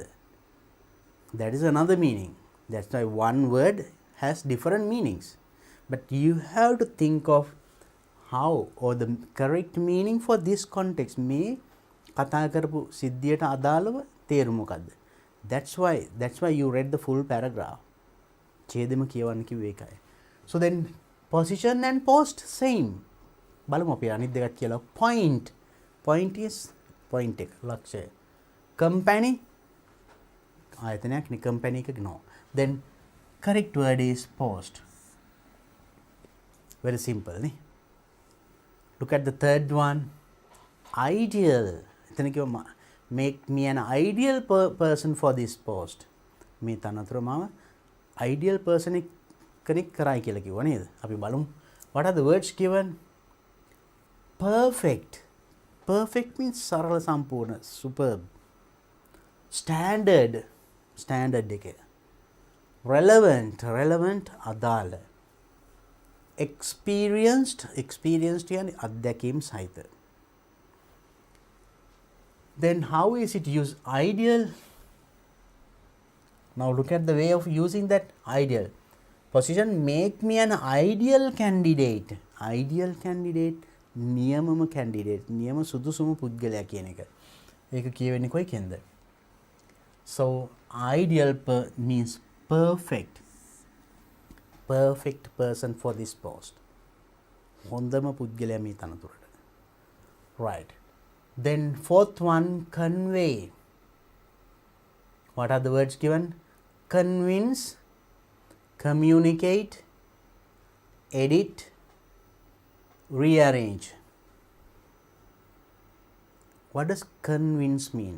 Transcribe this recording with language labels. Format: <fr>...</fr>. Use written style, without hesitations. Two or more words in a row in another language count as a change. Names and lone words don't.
<en>That is another meaning. That's why one word has different meanings. But you have to think of how or the correct meaning for this context.</en> <si>මේ කතා කරපු සිද්ධියට අදාළව තේරුම මොකද්ද?</si> <en>That's why you read the full paragraph.</en> <si>ඡේදෙම කියවන්න කිව්වේ ඒකයි.</si> <en>So then position and post same.</en> <si>බලමු අපි අනිත් දෙකත් කියලා.</si> <en>Point. Point is point</en> <si>එක ලක්ෂය. Company ආයතනයක් නේ company එක no.</si> <en>Then correct word is post. Very simple නේ. Look at the third one. Ideal.</en> <si>එතන කිව්වා</si> <en>make me an ideal person for this post.</en> <si>මේ තනතුර මම</si> <en>ideal person</en> <si>කෙනෙක් කරයි කියලා කිව්වා නේද? අපි බලමු.</si> <en>What are the words given? Perfect. Perfect means</en> <si>සරල සම්පූර්ණ,</si> <en>superb. Standard. Standard එක. Relevant. Relevant අදාළ. Experienced. Experienced</en> <si>කියන්නේ අත්දැකීම් සහිත.</si> <en>Then how is it used? Ideal. Now look at the way of using that ideal. Position make me an ideal candidate. Ideal candidate නියමම candidate.</en> <si>නියම සුදුසුම පුද්ගලයා කියන එක. ඒක කියවෙන්නේ කොයිකෙන්ද?</si> <en>So ideal means perfect. Perfect person for this post.</en> <si>හොඳම පුද්ගලයා මේ තනතුරට.</si> <en>Right. Then fourth one, convey. What are the words given? Convince, communicate, edit, rearrange. What does convince means?</en>